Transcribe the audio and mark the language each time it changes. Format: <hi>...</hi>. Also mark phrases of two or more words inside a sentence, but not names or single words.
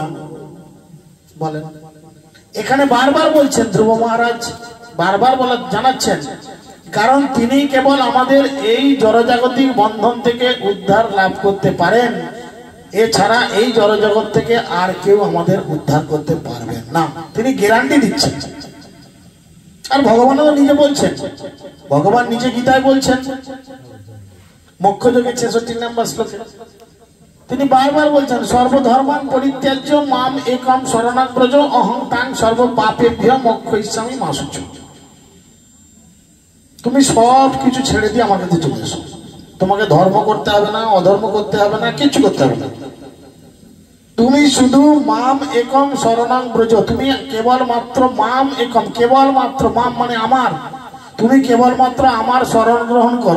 <bn>বলেন, এখানে বারবার বলছেন ধ্রুব মহারাজ, বারবার বলা জানাচ্ছেন, কারণ তিনি কেবল আমাদের এই জড়জাগতিক বন্ধন থেকে উদ্ধার লাভ করতে পারেন, এছাড়া এই জড়জগৎ থেকে আর কেউ আমাদের উদ্ধার করতে পারবেন না, তিনি গ্যারান্টি দিচ্ছেন। আর ভগবানও নিজে বলছেন, ভগবান নিজে গীতায় বলছেন, মোক্ষযোগের 66 নম্বর শ্লোকে তিনি বারবার বলছেন,</bn> <sa>সর্বধর্মান পরিত্যাজ্য মাম একম শরণাং ব্রজ অহং তাং সর্ব পাপেভ্যো মোক্ষয়িষ্যামি মা শুচি।</sa> <bn>তুমি সব কিছু ছেড়ে দিয়ে আমার কাছে চলে এসো, তোমাকে ধর্ম করতে হবে না, অধর্ম করতে হবে না, কিছু করতে হবে না, তুমি শুধু</bn> <sa>মাম একম শরণাং ব্রজ,</sa> <bn>তুমি কেবলমাত্র</bn> <sa>মাম একম,</sa> <bn>কেবলমাত্র মাম মানে আমার, তুমি কেবলমাত্র আমার শরণ গ্রহণ করো।</bn>